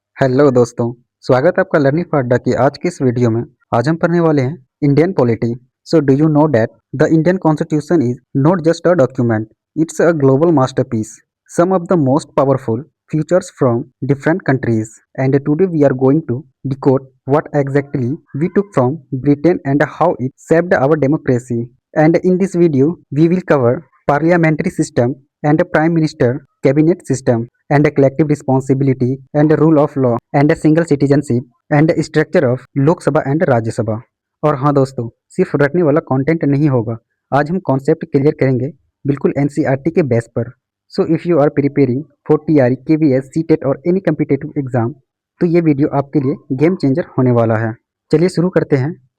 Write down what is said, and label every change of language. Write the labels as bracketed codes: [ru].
[hi] Hello दोस्तों, स्वागत है आपका लर्निंग फॉर अड्डा की आज की इस वीडियो में। आज हम पढ़ने वाले हैं Indian polity. [en] So do you know that the Indian constitution is not just a document, it's a global masterpiece. Some of the most powerful features from different countries, and today we are going to decode what exactly we took from Britain and how it shaped our democracy. And in this video we will cover parliamentary system and prime minister cabinet system and collective responsibility and rule of law and single citizenship and structure of Lok Sabha and Rajya Sabha. [hi] और हाँ दोस्तों, सिर्फ रटने वाला content नहीं होगा, आज हम कॉन्सेप्ट क्लियर करेंगे बिल्कुल एनसीईआरटी के बेस पर। [en] so if you are preparing for TRE, KVS, CTET और any competitive exam, [hi] तो ये वीडियो आपके लिए गेम चेंजर होने वाला है। चलिए शुरू करते हैं।